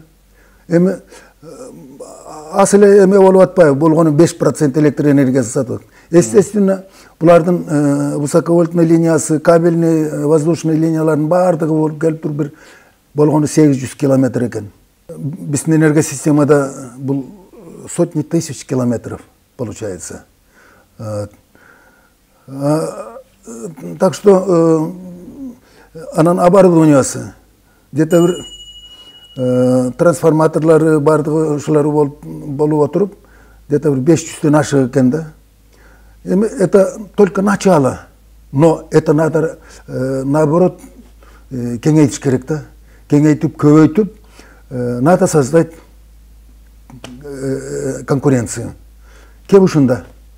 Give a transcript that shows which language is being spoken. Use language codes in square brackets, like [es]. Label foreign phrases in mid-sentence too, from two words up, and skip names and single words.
[ky] Эми асыл эме болуп атпайбы? Болгону 5% электр энергиясы сатып. Естественно, булардын высоковольтный линиясы, кабельный, воздушный линиялардын бардыгы болуп келип туруп бир болгону 800 километр экен. Биздин энергосистемада бул [ru] сотни тысяч километров получается. Так что [ky] анан оборудованиясы где-то бир трансформаторлары бардыгы ушулары болуп отуруп где-то бир 500төн ашык экен да. [ru] Эми это только начало, но это надо наоборот [ky] кеңейтиш керек да. Кеңейтип, көбөйтүп, [ru] надо создать конкуренцию. [ky] Кеп ушунда